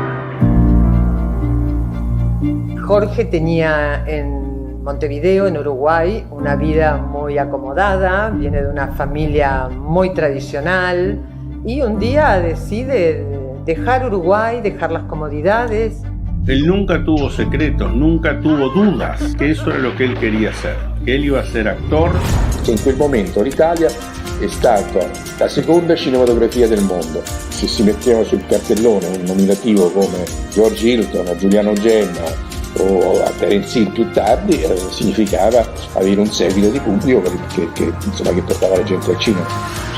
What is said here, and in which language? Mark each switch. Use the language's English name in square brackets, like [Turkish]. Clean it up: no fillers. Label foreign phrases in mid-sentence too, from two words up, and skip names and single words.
[Spanish] Jorge tenía en Montevideo, en Uruguay, una vida muy acomodada, viene de una familia muy tradicional y un día decide dejar Uruguay, dejar las comodidades. Él nunca tuvo secretos, nunca tuvo dudas, que eso era lo che él quería hacer, che él iba a ser actor. [Italian] In quel momento l'Italia è stata la seconda cinematografia del mondo. Se si metteva sul cartellone un nominativo come George Hilton, a Giuliano Gemma o a Terence Hill più tardi, significava avere un seguito di pubblico che portava la gente al cinema.